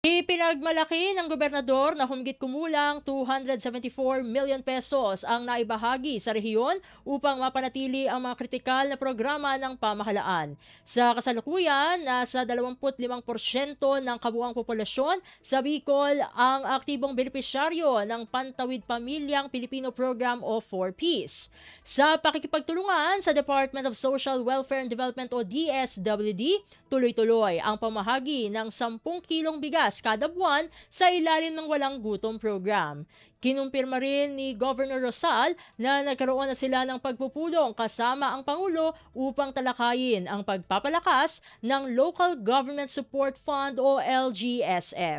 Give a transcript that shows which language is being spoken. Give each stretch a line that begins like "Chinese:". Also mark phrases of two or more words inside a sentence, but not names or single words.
Filipino: Ipinagmalaki ng gobernador na humigit kumulang 274
English: million pesos
Filipino: ang naibahagi sa rehiyon upang mapanatili ang mga kritikal na programa ng pamahalaan. Sa kasalukuyan, nasa 25% ng kabuuang populasyon sa Bicol ang aktibong benepisyaryo ng Pantawid Pamilyang Pilipino Program o 4Ps. Sa pakikipagtulungan sa Department of Social Welfare and Development o DSWD, tuloy-tuloy ang pamahagi ng 10 kilong bigas kada buwan sa ilalim ng Walang Gutom program. Kinumpirma rin ni Governor Rosal na nagkaroon na sila ng pagpupulong kasama ang Pangulo upang talakayin ang pagpapalakas ng Local Government Support Fund o LGSF.